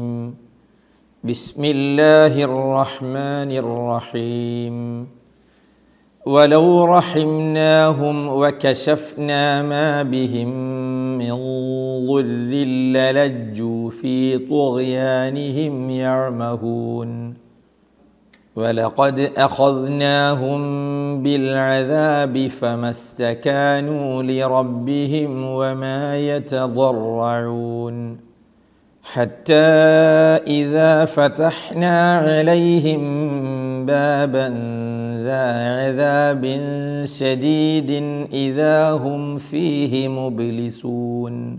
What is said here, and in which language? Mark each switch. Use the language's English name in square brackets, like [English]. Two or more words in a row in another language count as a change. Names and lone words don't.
[Arabic] بسم الله الرحمن الرحيم. ولو رحمناهم وكشفنا ما بهم من ضر للجوا في طغيانهم يعمهون. ولقد أخذناهم بالعذاب فما استكانوا لربهم وما يتضرعون حتى إذا فتحنا عليهم بابا ذا عذاب شديد إذا هم فيه مبلسون.